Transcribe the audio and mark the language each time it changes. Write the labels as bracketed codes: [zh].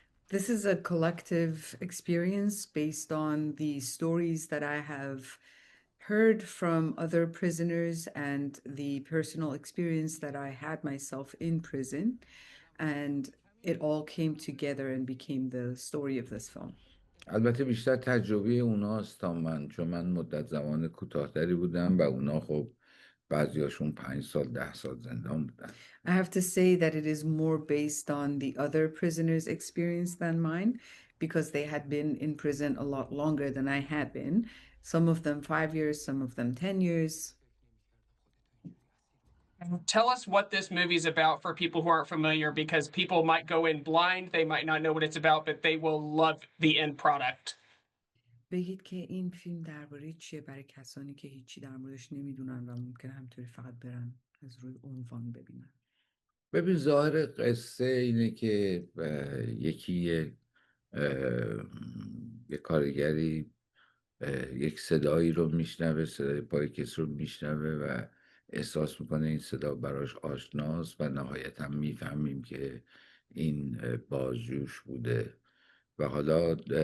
[en] This is a collective experience based on the stories that I have heard from other prisoners and the personal experience that I had myself in prison. And it all came together and became the story of this film. [fa] البته بیشتر تجربه اوناست تا من، چون من مدت زمان کوتاه‌تری بودم و اونا خب بعضیاشون 5 سال 10 سال زندان بودن. [en] I have to say that it is more based on the other prisoners' experience than mine, because they had been in prison a lot longer than I had been. Some of them 5 years, some of them 10 years. Tell us what this movie is about for people who aren't familiar, because people might go in blind, they might not know what it's about, but they will love the end product. [fa] بگید که این فیلم درباره چیه برای کسانی که هیچی در موردش نمیدونن و ممکنه همطوری فقط برن از روی عنوان ببینن. ببین، ظاهر قصه اینه که یک کارگری یک صدایی رو میشنوه، صدای پای کسی رو میشنوه و احساس میکنه این صدا براش آشناست و نهایتا میفهمیم که این بازجوش بوده و حالا